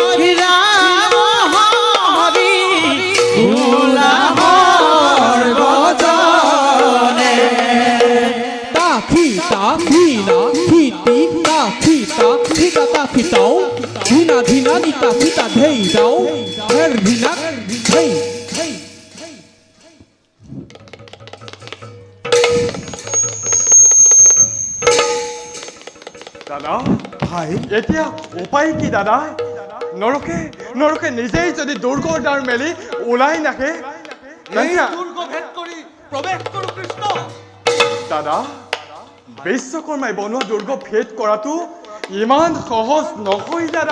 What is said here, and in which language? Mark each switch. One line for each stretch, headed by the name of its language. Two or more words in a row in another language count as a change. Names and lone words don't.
Assamese: ভোলা হর বজনে তাখি তাখি না খিতি তাখি তাখি তাখি তাও ধিনা ধিনা নিতা খিতা ধেই দাও হের ধিনা ধেই দাদা, ভাই এতিয়া উপায় কি দাদা? নৰকে নিজেই যদি দুৰ্গৰ দ্বাৰ মেলি ওলাই নাহে দাদা, বিশ্বকৰ্মাই বনোৱা দুৰ্গ ভেদ কৰাটো ইমান সহজ নহয় দাদা।